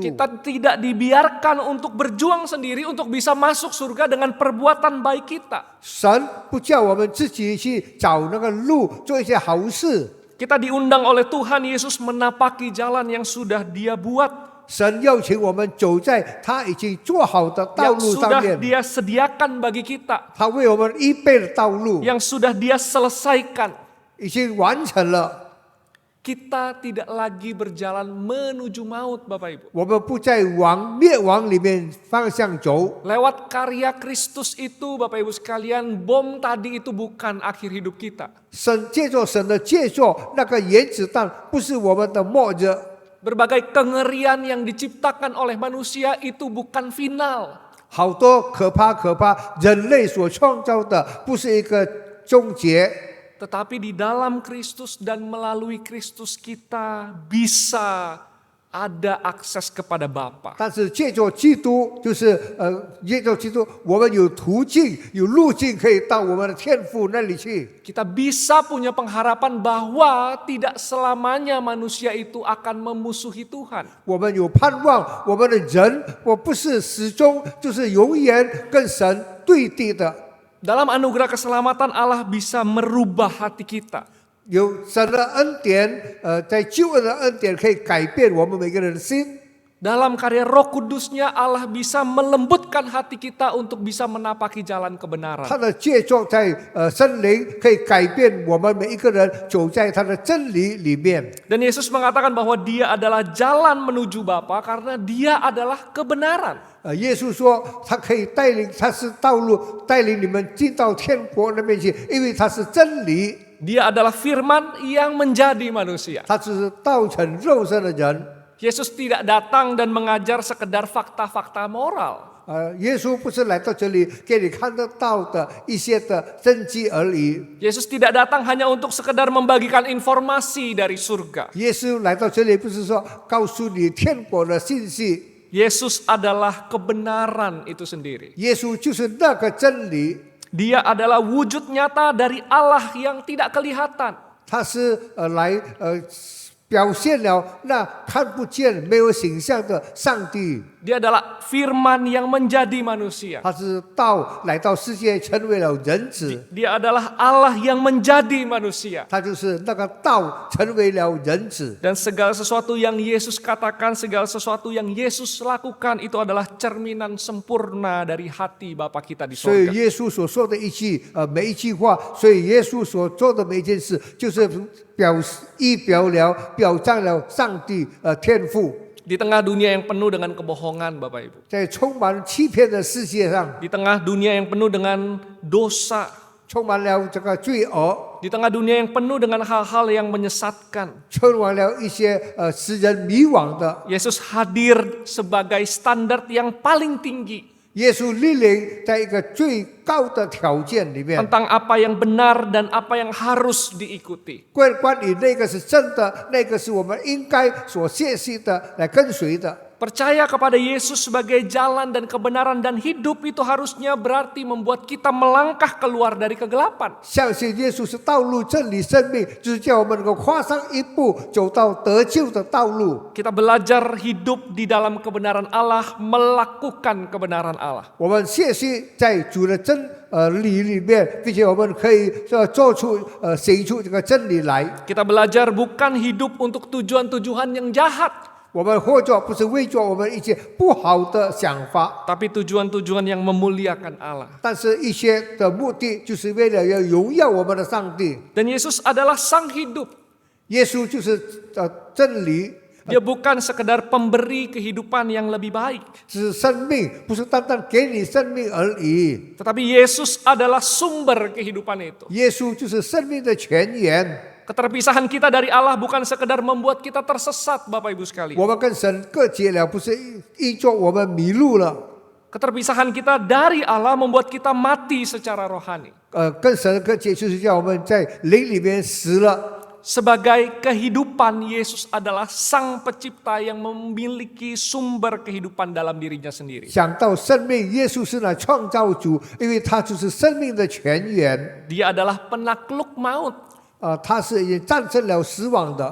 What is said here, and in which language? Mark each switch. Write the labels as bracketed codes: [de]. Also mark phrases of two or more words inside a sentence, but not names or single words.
[id] Kita tidak dibiarkan untuk berjuang sendiri untuk bisa masuk surga dengan perbuatan baik kita. [zh] 神不叫我们自己去找那个路，做一些好事。 [id] Kita diundang oleh Tuhan Yesus menapaki jalan yang sudah Dia buat, [zh] 神邀请我们走在他已经做好的道 [id] yang [zh] 路上 [id] sudah [zh] 面， [id] Dia sediakan bagi kita, [zh] 他为我们预备的道路， [id] yang sudah Dia selesaikan. [zh] 已经完成了。 [id] Kita tidak lagi berjalan menuju maut, Bapak Ibu. [zh] 我们不再往灭亡里面方向走。 [id] Lewat karya Kristus itu, Bapak Ibu sekalian, bom tadi itu bukan akhir hidup kita. [zh] 借着神的借助，那个原子弹不是我们的末日。 [id] Berbagai kengerian yang diciptakan oleh manusia itu bukan final. [zh] 好多可怕人类所创造的，不是一个终结。 [id] Tetapi di dalam Kristus dan melalui Kristus kita bisa ada akses kepada Bapa. [zh] 但是借着基督，借着基督，我们有途径、有路径可以到我们的天父那里去。 [id] Kita bisa punya pengharapan bahwa tidak selamanya manusia itu akan memusuhi Tuhan. [zh] 我们有盼望，我们的人，我不是始终就是永远跟神对敌的。 [id] Dalam anugerah keselamatan Allah bisa merubah hati kita. [zh] 有神的恩典，在救恩的恩典可以改变我们每个人的心。 [id] Dalam karya Roh Kudusnya Allah bisa melembutkan hati kita untuk bisa menapaki jalan kebenaran. [zh] 他的借助在圣灵可以改变我们每一个人走在他的真理里面。 [id] Dan Yesus mengatakan bahwa Dia adalah jalan menuju Bapa karena Dia adalah kebenaran. [zh] 耶稣说，他可以带领，他是道路，带领你们进到天国那边去，因为他是真理， [id] Dia adalah firman yang menjadi manusia. [zh] 他只是道成肉身的人。 [id] Yesus tidak datang dan mengajar sekedar fakta-fakta moral. [zh] 耶稣不是来到这里给你看得到的一些的真迹而已。 [id] Yesus tidak datang hanya untuk sekedar membagikan informasi dari surga. [zh] 耶稣来到这里不是说告诉你天国的信息， [id] Yesus adalah kebenaran itu sendiri. [zh] 耶稣就是那个真理， [id] Dia adalah wujud nyata dari Allah yang tidak kelihatan. [zh] 他是来表现了那看不见、没有形象的上帝。 [id] Dia adalah firman yang menjadi manusia. [zh] 他是道来到世界，成为了人子。 [id] Dia adalah Allah yang menjadi manusia. [zh] 他就是那个道成为了人子。 [id] Dan segala sesuatu yang Yesus katakan, segala sesuatu yang Yesus lakukan itu adalah cerminan sempurna dari hati Bapa kita di [zh] 所以 [id] surga. [zh] 耶稣所说的每一句话，所以耶稣所做的每一件事，就是表彰了上帝天赋。 [id] Di tengah dunia yang penuh dengan kebohongan, Bapak Ibu. [zh] 在充满欺骗的世界上， [id] Di tengah dunia yang penuh dengan dosa. [zh] 充满了这个罪恶， [id] Di tengah dunia yang penuh dengan hal-hal yang menyesatkan. [zh] 充满了一些使人迷惘的。 [id] Yesus hadir sebagai standar yang paling tinggi [zh] 耶稣立领在一个最高的条件里面， [id] tentang apa yang benar dan apa yang harus diikuti. [zh] 关于那个是真的，那个是我们应该所学习的，来跟随的。 [id] Percaya kepada Yesus sebagai jalan dan kebenaran dan hidup itu harusnya berarti membuat kita melangkah keluar dari kegelapan. [zh] 相信耶稣是道路、真理、生命，就是叫我们能够跨上一步，走到得救的道路。 [id] Kita belajar hidup di dalam kebenaran Allah, melakukan kebenaran Allah. [zh] 我们学习在主的真理里面，并且我们可以做出行出这个真理来。 [id] Kita belajar bukan hidup untuk tujuan-tujuan yang jahat, [zh] 我们或者不是为着我们一些不好的想法， [id] tapi tujuan-tujuan yang memuliakan Allah. [zh] 但是一些的目的就是为了要荣耀我们的上帝。 [id] Dan Yesus adalah sang hidup. [zh] 耶稣就是真理， [id] Dia bukan sekedar pemberi kehidupan yang lebih baik, [zh] 是生命，不是单单给你生命而已。 [id] tetapi Yesus adalah sumber kehidupan itu. [zh] 耶稣就是生命的泉源。 [id] Keterpisahan kita dari Allah bukan sekedar membuat kita tersesat, Bapak Ibu sekalian. [zh] 我们跟神隔绝了，不是依着我们迷路了。 [id] Keterpisahan kita dari Allah membuat kita mati secara rohani. [zh] 跟神隔绝就是叫我们在灵里面死了。 [id] Sebagai kehidupan, Yesus adalah sang pencipta yang memiliki sumber kehidupan dalam dirinya sendiri. [zh] 想到生命，耶稣是那创造主，因为他就是生命的泉源。 [id] Dia adalah penakluk maut. [zh] 他是已经战胜了死亡的，